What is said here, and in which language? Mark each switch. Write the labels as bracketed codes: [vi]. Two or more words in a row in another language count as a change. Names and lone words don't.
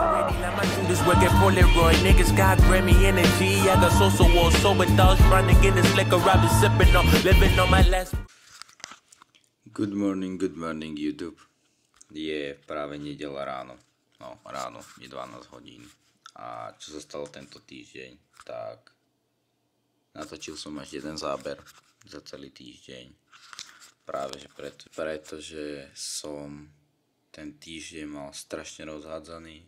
[en] My shooters work at Polaroid, niggas got Grammy energy. I got social walls, sober dogs trying to get this liquor. I've been sipping on, living on my last. Good morning YouTube. [sk] Je práve nedeľa ráno. No ráno, je 12 hodín. A čo sa stalo tento týždeň, tak natočil som až jeden záber za celý týždeň. Práve že pretože som ten týždeň mal strašne rozhádzaný.